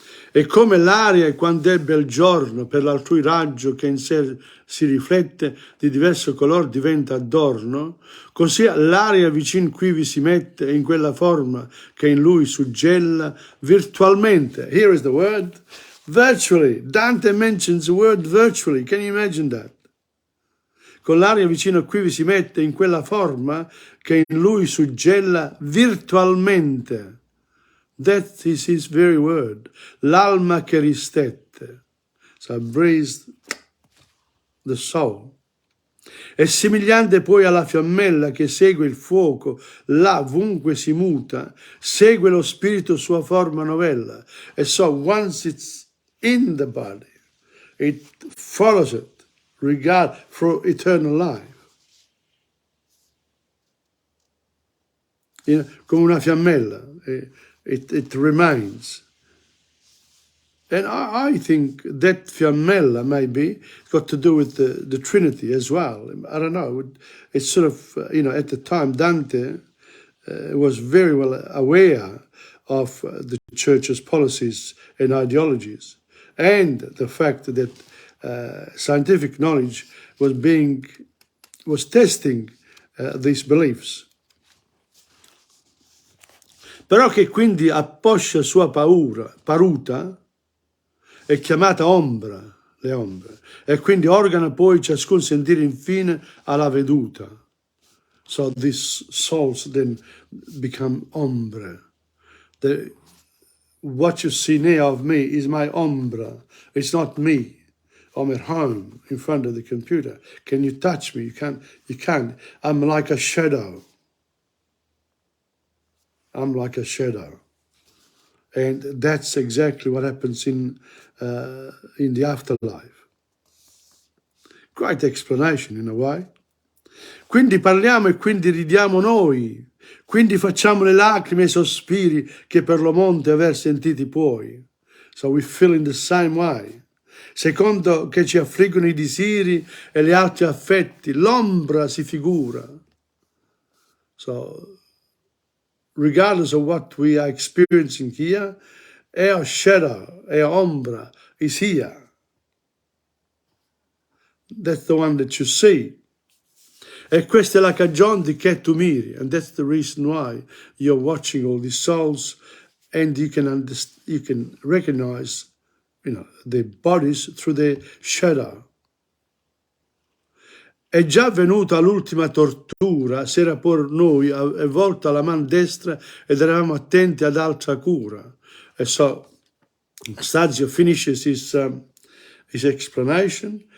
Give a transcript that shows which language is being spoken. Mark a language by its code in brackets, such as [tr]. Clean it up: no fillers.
[it] E come l'aria quando è bel giorno per l'altrui raggio che in sé si riflette di diverso color diventa adorno, così l'aria vicin qui vi si mette in quella forma che in lui suggella virtualmente. [en] Here is the word, virtually. Dante mentions the word virtually. Can you imagine that? [it] Con l'aria vicino a qui vi si mette in quella forma che in lui suggella virtualmente. [en] That is his very word. [it] L'alma che ristette. [en] So breathes the soul. [it] È somigliante poi alla fiammella che segue il fuoco, là ovunque si muta, segue lo spirito sua forma novella. [en] And so once it's in the body, it follows it, regard for eternal life. [it] Come una fiammella. [en] It remains. And I think that fiammella maybe got to do with the Trinity as well. I don't know. It's sort of, at the time Dante was very well aware of the church's policies and ideologies, and the fact that scientific knowledge was testing these beliefs. [it] Però che quindi a poscia sua paruta è chiamata ombra, le ombre, e quindi organa poi ciascun sentire infine alla veduta. [en] So these souls then become ombre. What you see now of me is my ombra. It's not me. I'm at home in front of the computer. Can you touch me? You can't. I'm like a shadow. I'm like a shadow. And that's exactly what happens in the afterlife. Great explanation in a way. [it] Quindi parliamo e quindi ridiamo noi, quindi facciamo le lacrime e i sospiri che per lo monte aver sentiti puoi. [en] So we feel in the same way. [it] Secondo che ci affliggono i disiri e gli altri affetti, l'ombra si figura. [en] So regardless of what we are experiencing here, our shadow, our ombra is here. That's the one that you see. [it] E questa è la cagione di che tu miri, [en] and that's the reason why you're watching all these souls, and you can recognize, their bodies through their shadow. [it] È già venuta l'ultima tortura, s'era por noi volta la man destra ed eravamo attenti ad altra cura. [en] And so Stazio finishes his explanation.